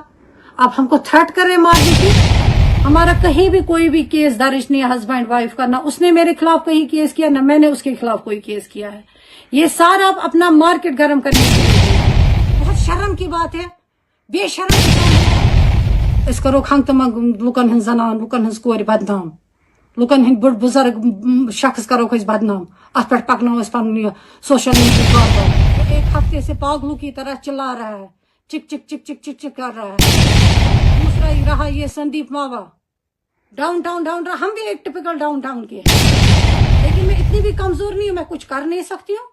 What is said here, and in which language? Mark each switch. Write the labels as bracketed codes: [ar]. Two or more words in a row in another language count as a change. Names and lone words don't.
[hi] आप हमको थ्रेट कर रहे मारने की। हमारा कहीं भी कोई भी केस दर्ज नहीं है [en] husband wife [hi] का, ना उसने मेरे खिलाफ कहीं केस किया ना मैंने उसके खिलाफ कोई केस किया है। ये सारा अपना मार्केट गर्म करने के लिए। बहुत शर्म की बात है, बेशर्म। [ks] इस करो खंग तम लुकन हन जनान, लुकन हन कोर बदनाम, लुकन हन बुढ़ बुजुर्ग शख्स करो बदनाम, अत पे पकनो पन [en] social media [ks] पर। [hi] एक हफ्ते से पागलों की तरह चिल्ला रहा है, चिक चिक चिक चिक चिक चिक कर रहा है। दूसरा ही रहा ये संदीप मावा, [en] down town [hi] रहा। हम भी एक टिपिकल [en] down town [hi] के हैं, लेकिन मैं इतनी भी कमजोर नहीं हूँ, मैं कुछ कर नहीं सकती हूँ।